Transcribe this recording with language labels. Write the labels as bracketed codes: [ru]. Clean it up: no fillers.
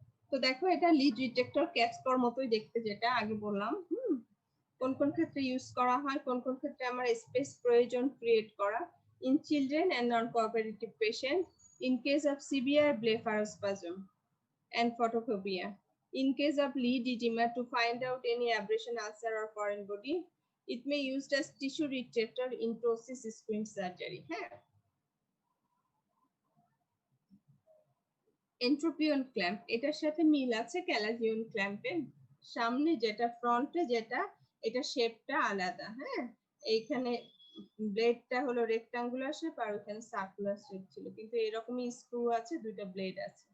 [bn] তো দেখো এটা লিড ডিটেক্টর ক্যাটস্পর মতোই দেখতে, যেটা আগে বললাম। কোন কোন ক্ষেত্রে ইউজ করা হয়, কোন কোন ক্ষেত্রে আমার স্পেস প্রয়োজন ক্রিয়েট করা, [en] In children and non cooperative patient, in case of severe blepharospasm and photophobia. In case of lead edema, to find out any abrasion, ulcer or foreign body, it may used as tissue retractor in ptosis squint surgery. [bn] এন্ট্রোপিয়ন clamp, এটার সাথে মিল আছে ক্যালাজিয়ন ক্ল্যাম্পের। সামনে যেটা, ফ্রন্টে যেটা, এটা শেপটা আলাদা। হ্যাঁ, এইখানে ব্লেডটা হলো রেক্টাঙ্গুলার শেপ আর ওখানে সার্কুলার শেপ ছিল, কিন্তু এরকমই স্ক্রু আছে, দুইটা ব্লেড আছে।